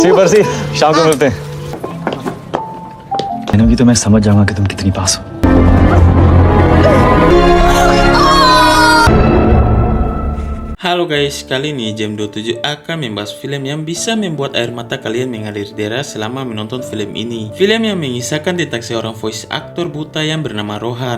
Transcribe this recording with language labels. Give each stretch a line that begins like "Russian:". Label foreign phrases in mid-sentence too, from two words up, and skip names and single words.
Hindi: जी पर्सी शाम को मिलते हैं। कहूँगी तो मैं समझ जाऊंगा कि तुम कितनी पास हो।
Indonesian: Halo guys, kali ini Jam 27 akan membahas film yang bisa membuat air mata kalian mengalir deras selama menonton film ini. Film yang mengisahkan tentang seorang voice aktor buta yang bernama Rohan.